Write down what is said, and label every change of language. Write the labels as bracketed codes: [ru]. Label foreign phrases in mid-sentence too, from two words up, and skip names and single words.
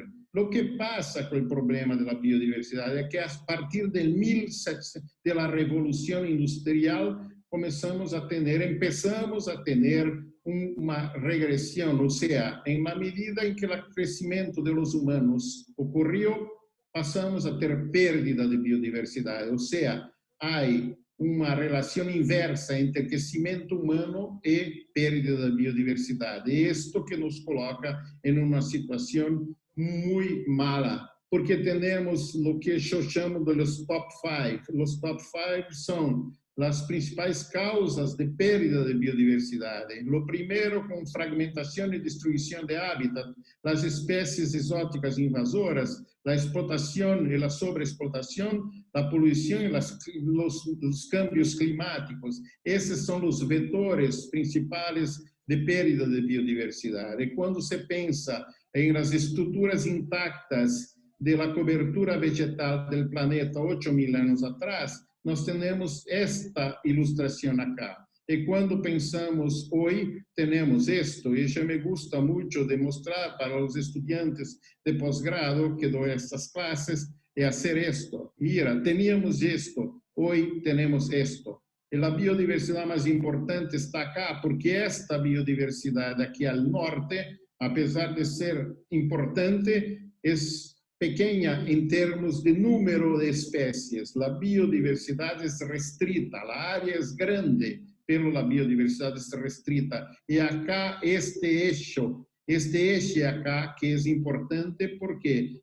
[pt] O que passa com o problema da biodiversidade é que a partir da Revolução Industrial empezamos a ter uma regressão, ou seja, em la medida em que o crescimento dos humanos ocorreu, passamos a ter perda de biodiversidade, ou seja, há uma relação inversa entre crescimento humano e perda da biodiversidade. E isto que nos coloca em uma situação muito mala, porque temos o que eu chamo de los top 5. Os top 5 são [es] las principales causas de pérdida de biodiversidad. Lo primero, con fragmentación y destrucción de hábitat, las especies exóticas invasoras, la explotación y la sobreexplotación, la polución y los cambios climáticos. Esos son los vectores principales de pérdida de biodiversidad. Y cuando se piensa en las estructuras intactas de la cobertura vegetal del planeta 8.000 años atrás, [pt] nós temos esta ilustração acá. E quando pensamos hoje, temos isto, e já me gusta muito demonstrar para os estudantes de pós-grado que dou estas classes, é fazer isto. [es] Mira, teníamos [pt] isto, hoje temos isto. E a biodiversidade mais importante está acá, porque esta biodiversidade aqui ao norte, apesar de ser importante, é [es] pequeña en términos de número de especies. La biodiversidad es restrita, la área es grande, pero la biodiversidad es restrita. Y acá este eje acá que es importante, ¿por qué?